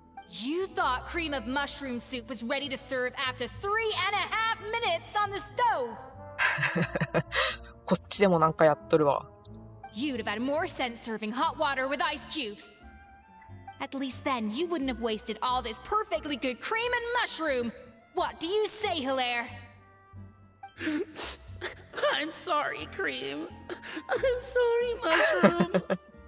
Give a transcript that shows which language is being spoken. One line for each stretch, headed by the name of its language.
English: You thought cream of mushroom soup was ready to serve after 3.5 minutes on the stove.
Japanese: こっちでもなんかやっとるわ。
English: You'd have had more sense serving hot water with ice cubes. At least then you wouldn't have wasted all this perfectly good cream and mushroom. What do you say, Hilaire? I'm sorry, Cream. I'm sorry, Mushroom.